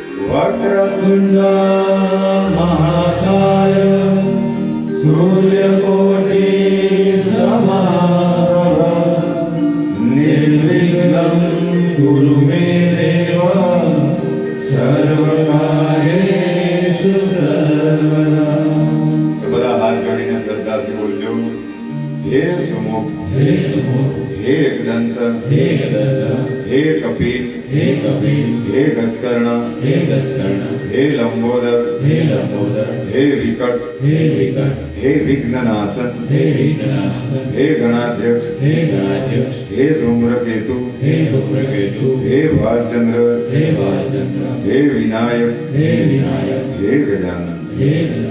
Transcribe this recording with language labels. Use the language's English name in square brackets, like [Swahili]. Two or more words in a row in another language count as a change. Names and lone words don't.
[Sanskrit] वक्रतुंड महाकाय सूर्यकोटि समाप्रभ निर्विघ्नं कुरु मे देव सर्वकार्येषु सर्वदा। [Gujarati] બધા હાથ જોડીને શ્રદ્ધાથી બોલજો, હે સુમુખ, હે સુમુખ, હે એકદંત, હે એકદંત, હે કપિલ, હે કપિલ, હે ગજકર્ણ, હે ગજકર્ણ, હે લંબોદર, હે લંબોદર, હે વિકટ, હે વિકટ, હે વિઘ્નનાશન, હે વિઘ્નનાશન, હે ગણાધ્યક્ષ, હે ગણાધ્યક્ષ, હે ધૂમ્રકેતુ, હે ધૂમ્રકેતુ, હે ભાલચંદ્ર, હે ભાલચંદ્ર, હે વિનાયક, હે વિનાયક, હે ગજાનન, હે ગજાનન।